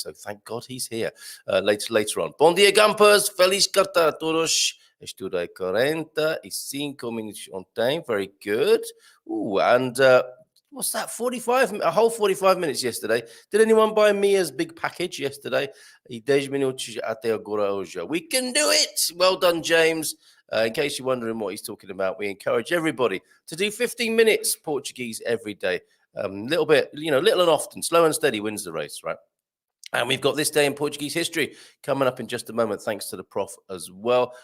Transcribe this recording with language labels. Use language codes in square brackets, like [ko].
[en] So thank God he's here later on. [pt] Bom dia, Gampers. Feliz carta a todos. Estudei 45 minutos ontem. [en] Very good. Ooh, and what's that? A whole 45 minutes yesterday. Did anyone buy Mia's big package yesterday? [pt] E 10 minutos até agora hoje. [en] We can do it. Well done, James. In case you're wondering what he's talking about, we encourage everybody to do 15 minutes Portuguese every day. Little bit, little and often. Slow and steady wins the race, right? And we've got This Day in Portuguese History coming up in just a moment, thanks to the prof as well.